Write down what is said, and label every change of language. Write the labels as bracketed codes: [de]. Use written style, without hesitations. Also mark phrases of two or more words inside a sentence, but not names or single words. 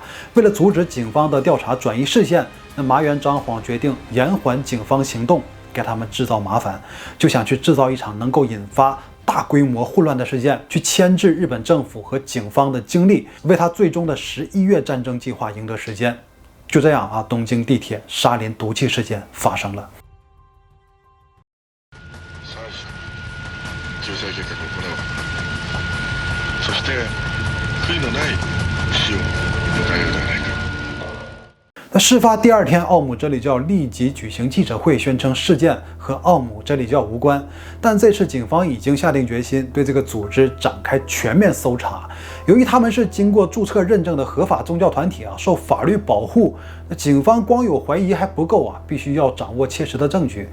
[zh] 为了阻止警方的调查转移视线，麻原彰晃决定延缓警方行动，给他们制造麻烦，就想去制造一场能够引发大规模混乱的事件，去牵制日本政府和警方的精力，为他最终的11月战争计划赢得时间。就这样东京地铁沙林毒气事件发生了。 [ja] そして悔いのない死を迎えるではないか。 [zh] 事发第2天，奥姆真理教立即举行记者会，宣称事件和奥姆真理教无关。但这次警方已经下定决心对这个组织展开全面搜查。由于他们是经过注册认证的合法宗教团体受法律保护，警方光有怀疑还不够必须要掌握切实的证据。